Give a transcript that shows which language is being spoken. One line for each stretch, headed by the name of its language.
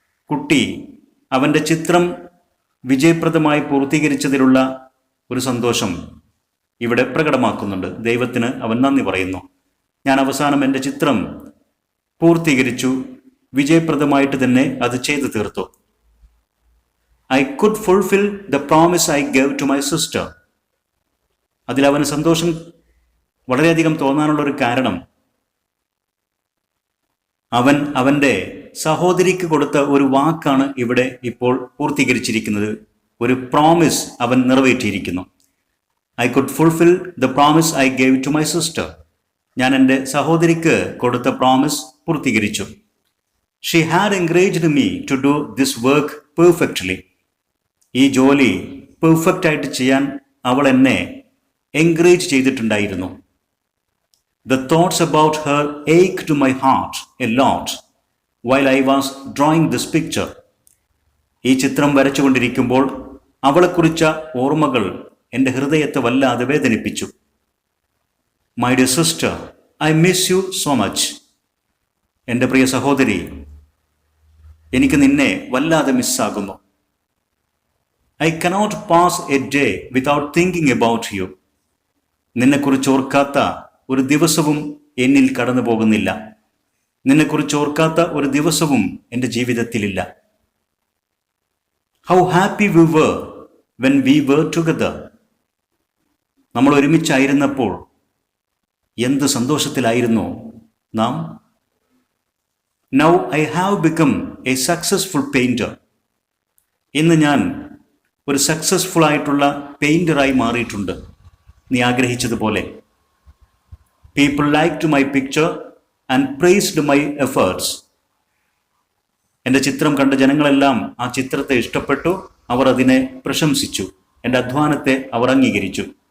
Malayalam: കുട്ടി അവൻ്റെ ചിത്രം വിജയപ്രദമായി പൂർത്തീകരിച്ചതിലുള്ള ഒരു സന്തോഷം ഇവിടെ പ്രകടമാക്കുന്നുണ്ട്. ദൈവത്തിന് അവൻ നന്ദി പറയുന്നു. ഞാൻ അവസാനം എൻ്റെ ചിത്രം പൂർത്തീകരിച്ചു, വിജയപ്രദമായിട്ട് തന്നെ അത് ചെയ്തു തീർത്തു.
English: I could fulfill the promise I gave to my sister.
Malayalam: അതിൽ അവന് സന്തോഷം വളരെയധികം തോന്നാനുള്ളൊരു കാരണം, അവൻ അവൻ്റെ സഹോദരിക്ക് കൊടുത്ത ഒരു വാക്കാണ് ഇവിടെ ഇപ്പോൾ പൂർത്തീകരിച്ചിരിക്കുന്നത്. ഒരു പ്രോമിസ് അവൻ നിറവേറ്റിയിരിക്കുന്നു.
English: I could fulfill the promise I gave to my sister.
Malayalam: ഞാൻ എൻ്റെ സഹോദരിക്ക് കൊടുത്ത പ്രോമിസ് പൂർത്തീകരിച്ചു.
English: She had encouraged me to do this work perfectly.
Malayalam: ഈ ജോലി പെർഫെക്റ്റ് ആയിട്ട് ചെയ്യാൻ അവൾ എന്നെ എൻകറേജ് ചെയ്തിട്ടുണ്ടായിരുന്നു.
English: The thoughts about her ached my heart a lot while I was drawing this picture.
Malayalam: ഈ ചിത്രം വരച്ചുകൊണ്ടിരിക്കുമ്പോൾ അവളെക്കുറിച്ച ഓർമ്മകൾ എൻ്റെ ഹൃദയത്തെ വല്ലാതെ വേദനിപ്പിച്ചു.
English: My dear sister, I miss you so much.
Malayalam: എൻ്റെ പ്രിയ സഹോദരി, എനിക്ക് നിന്നെ വല്ലാതെ മിസ്സാകുന്നു.
English: I cannot pass a day without thinking about you.
Malayalam: നിന്നെക്കുറിച്ച് ഓർക്കാത്ത ഒരു ദിവസവും എന്നിൽ കടന്നു പോകുന്നില്ല. നിന്നെക്കുറിച്ച് ഓർക്കാത്ത ഒരു ദിവസവും എൻ്റെ ജീവിതത്തിലില്ല.
English: How happy we were when we were together.
Malayalam: നമ്മൾ ഒരുമിച്ചായിരുന്നപ്പോൾ എന്ത് സന്തോഷത്തിലായിരുന്നു നാം.
English: Now I have become a successful painter.
Malayalam: ഇന്ന് ഞാൻ ഒരു സക്സസ്ഫുൾ ആയിട്ടുള്ള പെയിൻറ്ററായി മാറിയിട്ടുണ്ട്. നീ ആഗ്രഹിച്ചതുപോലെ.
English: People liked my picture and praised my efforts.
Malayalam: എൻ്റെ ചിത്രം കണ്ട ജനങ്ങളെല്ലാം ആ ചിത്രത്തെ ഇഷ്ടപ്പെട്ടു, അവർ അതിനെ പ്രശംസിച്ചു, എൻ്റെ അധ്വാനത്തെ അവർ അംഗീകരിച്ചു.